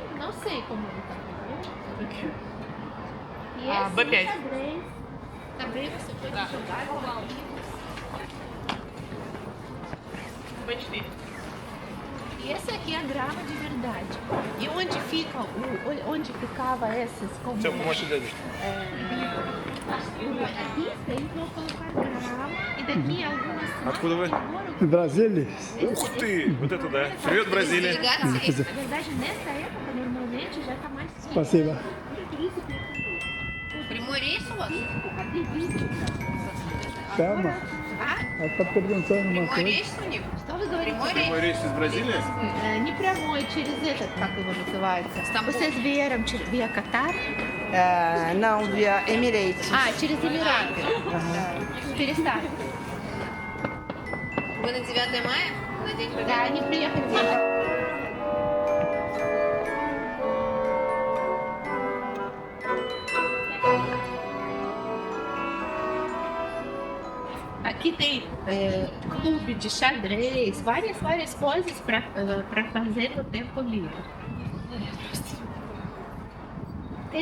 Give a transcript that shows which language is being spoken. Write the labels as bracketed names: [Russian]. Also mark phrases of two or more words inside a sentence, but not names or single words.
[Portuguese] Não sei como ele está. E esse B5. xadrez também você pode jogar com barquinho. B4. E essa aqui é a grama de verdade. E onde ficava esses? Como [Russian] Все, помощь дядюшке. [Portuguese] aqui eles vão colocar grama e daqui algumas [Russian] Откуда вы? [Portuguese] Em Brasília? [Russian] Ух ты! Вот это да. Привет, Бразилия. [Portuguese] Na verdade, nessa época, normalmente já está mais frio. Passei lá. [Russian] Прямой рейс у вас? [Portuguese] Calma. Ela está perguntando uma [Russian] Прямой [Portuguese] coisa. [Russian] рейс у них? Что вы говорите? Прямой рейс из Бразилии? Не прямой, через этот, как его называется? [Portuguese] Vocês vieram via Qatar? Não, via Emirates. [Russian] Через Эмираты. Перестали. Вы на 9 мая? На День Победы? Да, они приехали вия. [Portuguese] Aqui tem clube de xadrez, várias coisas para fazer no tempo livre.